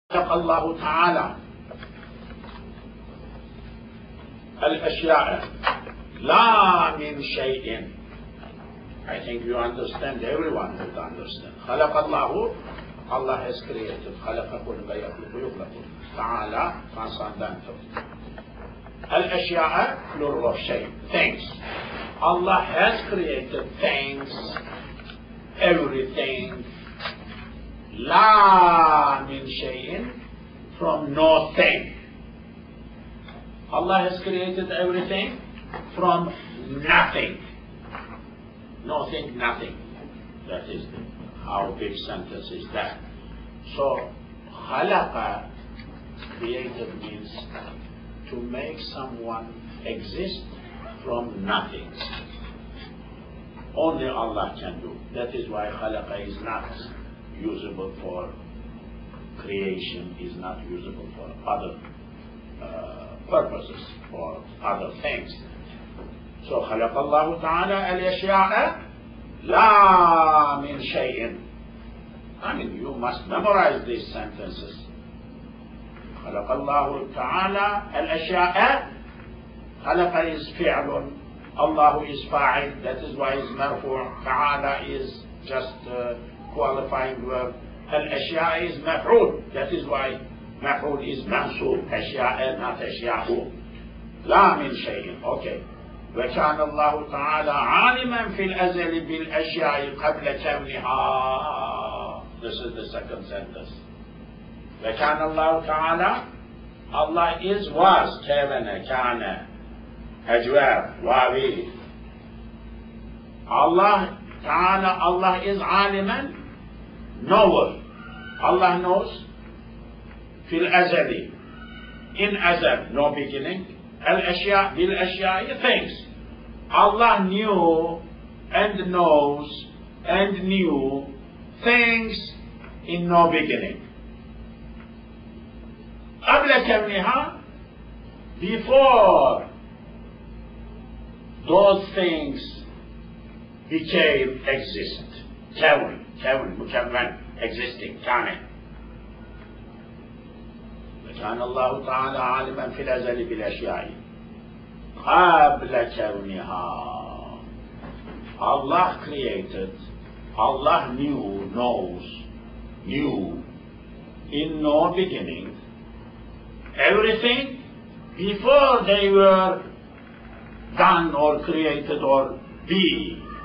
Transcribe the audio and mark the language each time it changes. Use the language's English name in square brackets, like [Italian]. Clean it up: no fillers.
[Arabic] خلق الله تعالى الأشياء لا من شيء. [English] I think you understand, everyone would understand. [Arabic] خلق الله, [English] Allah has created. [Arabic] خلق خلق يخلق يخلق. [English] تعالى transcendental. الأشياء plural of شيء, things. Allah has created things, everything. [Arabic] لا من شيء, [English] from nothing. Allah has created everything from nothing. Nothing, nothing. That is how big sentence is that. So, khalaqa, created, means to make someone exist from nothing. Only Allah can do. That is why khalaqa is not usable for creation, is not usable for other purposes, for other things. So [Arabic] خلق الله تعالى الأشياء لا من شيء. [English] I mean, you must memorize these sentences. [Arabic] خلق الله تعالى الأشياء. [English] خلق is فعل, Allah is فاعل, that is why it's مرفوع. تعالى is just qualifying verb. الأشياء is مفعول, that is why مفعول is منصوب. [Arabic] أشياء not أشياء. لا من شيء. Okay. وكان الله تعالى عالما في الأزل بالأشياء قبل كونها. [English] This is the second sentence. [Arabic] وكان الله تعالى, [English] Allah is, was, [Arabic] كان أجواب واوي. [English] Allah تعالى, Allah is عالما, knower. Allah knows [Arabic] في الأزل, [English] in أزل, no beginning. [Arabic] الأشياء بالأشياء, things. [English] Allah knew and knows and knew things in no beginning. [Arabic] قبل كونها, [English] before those things became exist. [Arabic] كون مكون, existing, كان. كان الله تعالى عالما في الأزل بالأشياء قبل كونها. [English] Allah created, Allah knows, knew in no beginning everything before they were done or created or be.